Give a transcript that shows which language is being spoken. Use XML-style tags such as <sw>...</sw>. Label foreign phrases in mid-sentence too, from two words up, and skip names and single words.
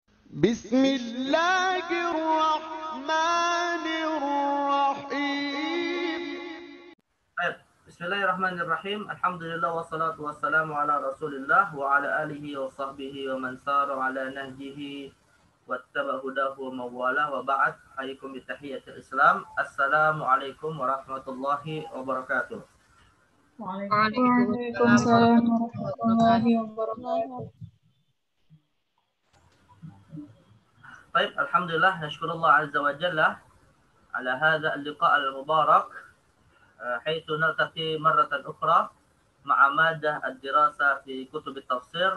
<ar>بسم الله الرحمن الرحيم. Bismillahirrahmanirrahim. الحمد لله والصلاة والسلام على رسول الله وعلى آله وصحبه ومن سار على نهجه واتبع هداه ووالاه وبعد. حياكم بتحية الإسلام. السلام عليكم ورحمة الله وبركاته. وعليكم السلام ورحمة الله وبركاته. Baik, الحمد لله نشكر الله عز وجل على هذا اللقاء المبارك حيث نلتقي مرة أخرى مع مادة الدراسة في كتب التفسير.</ar>